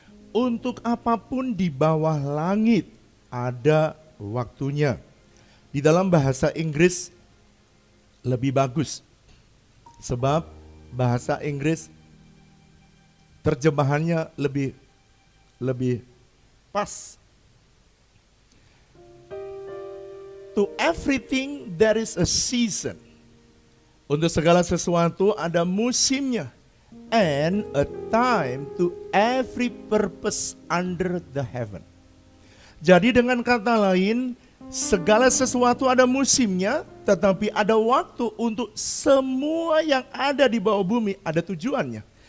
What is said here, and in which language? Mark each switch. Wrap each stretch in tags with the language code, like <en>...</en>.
<id>Untuk apapun di bawah langit ada waktunya. Di dalam bahasa Inggris lebih bagus. Sebab bahasa Inggris terjemahannya lebih pas.</id> <en>To everything there is a season.</en> <id>Untuk segala sesuatu ada musimnya.</id> <en>And a time to every purpose under the heaven.</en> <id>Jadi dengan kata lain, segala sesuatu ada musimnya, tetapi ada waktu untuk semua yang ada di bawah bumi, ada tujuannya.</id>